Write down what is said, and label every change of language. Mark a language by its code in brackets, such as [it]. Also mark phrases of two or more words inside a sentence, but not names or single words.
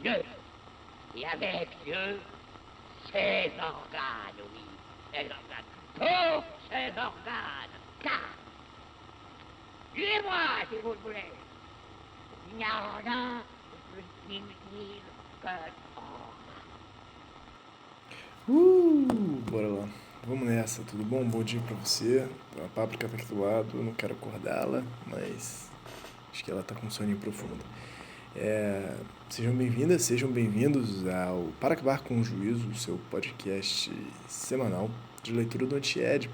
[fr] Dieu, et avec Dieu, ses organes, oui, ses organes, tous ses organes, car, tuez-moi si vous le voulez, il n'y a rien de plus inutile que [pt] Bora lá. Vamos nessa, tudo bom? Bom dia pra você. A Páprica tá aqui do lado, eu não quero acordá-la, mas acho que ela tá com um soninho profundo. Sejam bem-vindas, sejam bem-vindos ao Para Acabar com o Juízo, o seu podcast semanal de leitura do Antiédipo.